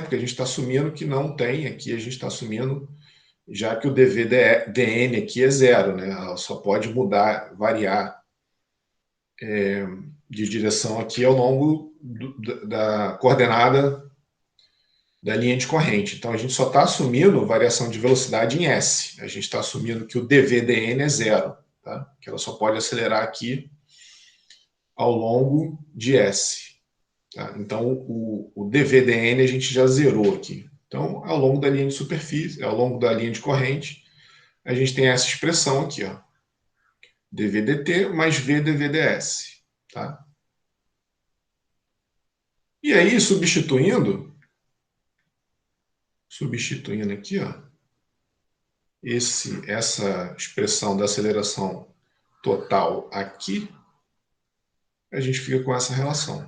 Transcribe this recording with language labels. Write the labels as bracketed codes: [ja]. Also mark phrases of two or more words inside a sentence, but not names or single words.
[pt] Porque a gente está assumindo que não tem, aqui a gente está assumindo já que o dN aqui é zero, né? Ela só pode mudar, variar de direção aqui ao longo da coordenada da linha de corrente. Então, a gente só está assumindo variação de velocidade em S. A gente está assumindo que o dV/dN é zero, tá? Que ela só pode acelerar aqui ao longo de S. Tá? Então, o dV/dN a gente já zerou aqui. Então, ao longo da linha de superfície, ao longo da linha de corrente, a gente tem essa expressão aqui, ó, dV/dt mais V dV/ds. Tá? E aí, substituindo aqui, ó, essa expressão da aceleração total aqui, a gente fica com essa relação.